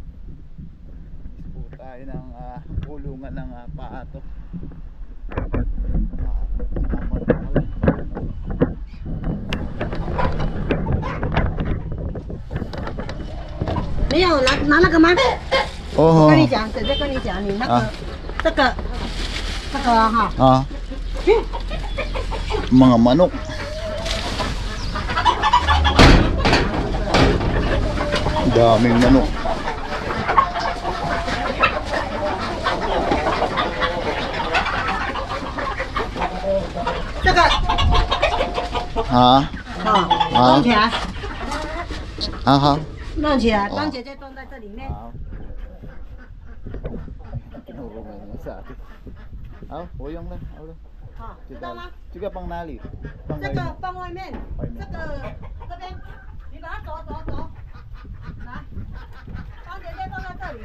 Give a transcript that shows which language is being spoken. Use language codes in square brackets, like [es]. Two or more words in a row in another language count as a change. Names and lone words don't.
[tl] Is po tayo ng kulungan ng paato. [zh] 没有拿那个吗？ Oh. 我跟你讲，姐姐跟你讲，你那个、这个哈。 [tl] Mga manok. Daming manok. Ha? [zh] 弄起来，好。弄起来，帮姐姐装在这里面。好，我用了，好了。好，知道吗？这个放哪里？这个放外面，这个这边，你把它走，来，帮姐姐放在这里。